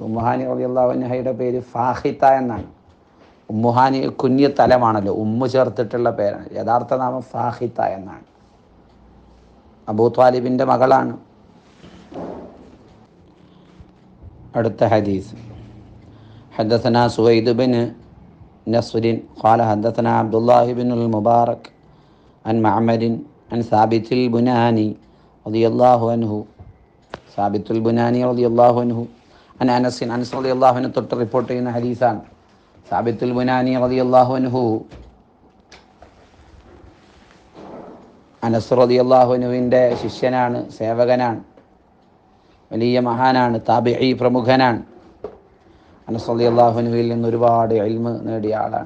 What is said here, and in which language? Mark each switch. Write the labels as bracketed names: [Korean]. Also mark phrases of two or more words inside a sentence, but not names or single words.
[Malayalam] ഉമ്മു ഹാനി [Arabic] رضي الله عنها [Malayalam] പേര് ഫാഹിത്ത എന്നാണ്. ഉമ്മു ഹാനി കുഞ്ഞ് തലമാണല്ലോ, ഉമ്മു ചേർത്തിട്ടുള്ള പേരാണ്. യഥാർത്ഥ നാമം ഫാഹിത്ത എന്നാണ്. അബൂ ത്വാലിബിൻ്റെ മകളാണ്. അടുത്ത ഹദീസ്. [Arabic] حدثنا سويد بن نصر قال حدثنا عبد الله بن المبارك عن معمر عن ثابت البناني رضي الله عنه, ثابت البناني رضي الله عنه عن أنس رضي الله عنه [Malayalam] തൊട്ട് റിപ്പോർട്ട് ചെയ്യുന്ന ഹദീസാണ്. സാബിത്തുൽ ബുനാനി [Arabic] رضي الله عنه [Malayalam] അനസ് [Arabic] رضي الله عنه [Malayalam] ശിഷ്യനാണ്, സേവകനാണ്, വലിയ മഹാനാണ്, താബിഈ പ്രമുഖനാണ്. അനസ് [Arabic] رضي الله عنه [Malayalam] നിന്ന് ഒരുപാട് ഇൽമ് നേടിയ ആളാണ്.